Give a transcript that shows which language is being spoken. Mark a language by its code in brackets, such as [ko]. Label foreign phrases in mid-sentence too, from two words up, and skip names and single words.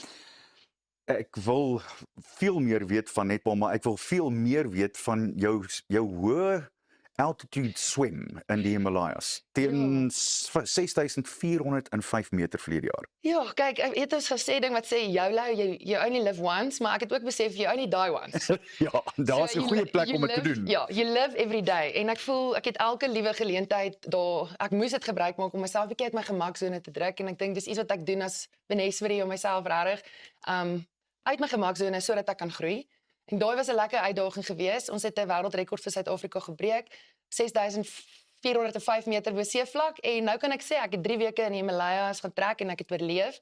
[af] Ek wil veel meer weet van netbal, maar ek wil veel meer weet van jou hoë altitude swem in die Himalayas teen 6405 meter verlede jaar. Ja, kyk, ek het ons gesê ding wat sê YOLO, [en] you only live once, [af] maar ek het ook besef [en] you only die once. [af] Ja, daar's 'n goeie plek om dit te doen. Ja, [en] you live every day [af] en ek voel ek het elke liewe geleentheid daar, ek moes dit gebruik maak om myself 'n bietjie uit my gemaksone te druk en ek dink dis iets wat ek doen as beneswerie om myself regtig uit my gemaksone sodat ek kan groei. En daai was 'n lekker uitdaging geweest. Ons het 'n wêreldrekord vir Suid-Afrika gebreek, 6405 meter bo seevlak en nou kan ek sê ek het 3 weke in die Himalayas gaan trek en ek het oorleef.